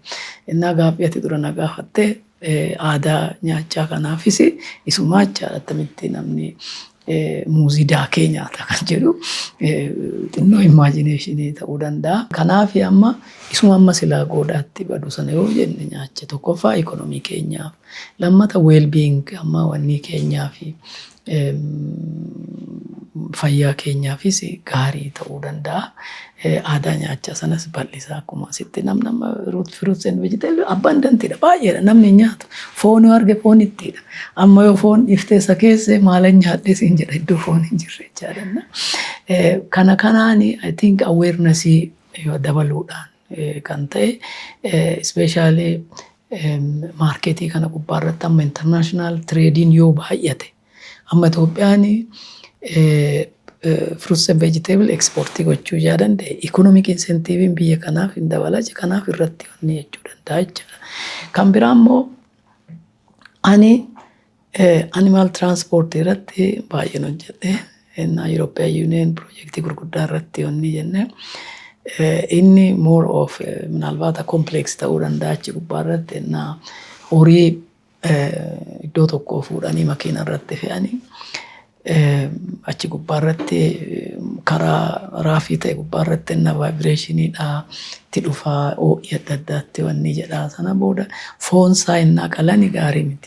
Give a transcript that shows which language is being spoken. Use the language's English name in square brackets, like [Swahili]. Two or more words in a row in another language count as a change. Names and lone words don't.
[Oromo] Innaa gaaffii ati dura na gaafattee aadaa nyaachaa kanaafis isumaa jechaadha. Attamitti namni muuzii daakee nyaata kan jedhu xinnoo imaajineeshinii ta'uu danda'a. Kanaaf amma isuma amma silaa goodaatti badu sana yoo jenne nyaacha tokkoffaa ikonomii keenyaaf lammata well-being amma wanni keenyaaf fayyaa keenyaafis gaarii ta'uu danda'a. Aadaa nyaachaa sanas bal'isaa akkuma asitti nama [English] fruits and vegetables [Oromo] abundantidha baay'eedha namni nyaatu foon yoo arge foon ittidha. Amma yoo foon ifteessa keesse maalan nyaadhe siin jedha iddoo foon hin jirre jechaadha. Kana kanaan [English] I think awareness [Oromo] yoo dabaluudhaan kan ta'e especially marketii kana gubbaarratti amma [English] international trading [Oromo] yoo baay'ate amma Itoophiyaan [English] fruits and vegetable [Oromo] exportii gochuu danda'e [English] economic incentive [Oromo] biyya kanaaf hin dabalaje kanaaf irratti wanni jechuu danda'a jechuudha. Kan biraa immoo ani [English] animal transport [Oromo] irratti baay'een hojjedhe. European Union projectii gurguddaa irratti wanni jenne inni [English] more of [Oromo] minaalbaata complex ta'uu danda'a achi gubbaa irratti horii iddoo tokkoo fuudhanii makiina irratti fe'anii achi gubbaa irratti karaa raafii ta'e gubbaa irratti vibreeshiniidha itti dhufaa ho'i adda addaatti wanni jedhaa sana booda foon isaa innaa qalani gaarii miti.